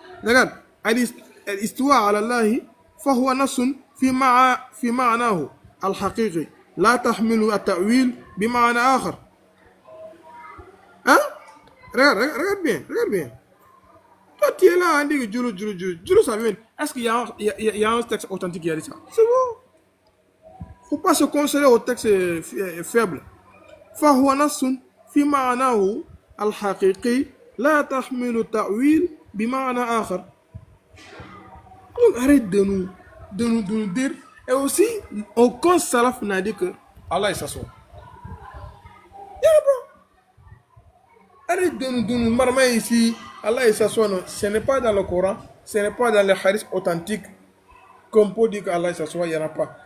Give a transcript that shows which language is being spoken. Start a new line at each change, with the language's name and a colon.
French: Regarde, l'histoire à Allah,
Arabic: فهو نص في معناه الحقيقي لا تحمل التأويل بمعنى آخر.
French: Hein? Regarde bien. Toi, tu es là, on dit que Julu, ça vient. Est-ce qu'il y a un texte authentique qui a dit ça? C'est bon. Faut pas se consoler au texte faible.
Arabic: فهو نص في معناه الحقيقي لا تحمل التأويل بمعنى آخر.
French: Donc arrête de nous dire. Et aussi, aucun salaf n'a dit que Allah il s'assoit. Arrête de nous marmer ici. Allah il s'assoit. Ce n'est pas dans le Coran, ce n'est pas dans les hadiths authentiques qu'on peut dire qu'Allah il s'assoit, il n'y en a pas.